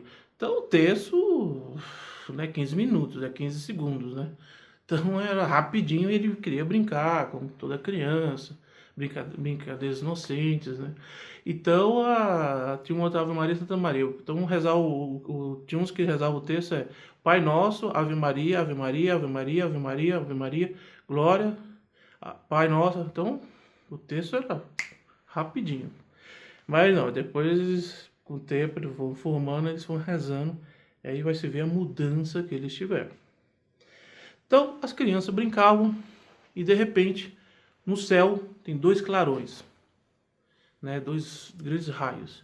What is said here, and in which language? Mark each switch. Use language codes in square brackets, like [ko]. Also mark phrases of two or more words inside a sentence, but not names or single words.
[pt] Então, o terço, não é 15 minutos, é 15 segundos, né? Então, era rapidinho e ele queria brincar, como toda criança, brincadeiras inocentes, né? Então, tinha uma outra Ave Maria, Santa Maria. Então, tinha uns que rezavam o texto, Pai Nosso, Ave Maria, Ave Maria, Ave Maria, Ave Maria, Ave Maria, Glória, Pai Nosso. Então, o texto era rapidinho. Mas não, depois, com o tempo, eles vão formando, eles vão rezando, e aí vai se ver a mudança que eles tiveram. Então, as crianças brincavam, e de repente, no céu, tem dois clarões, né, dois grandes raios.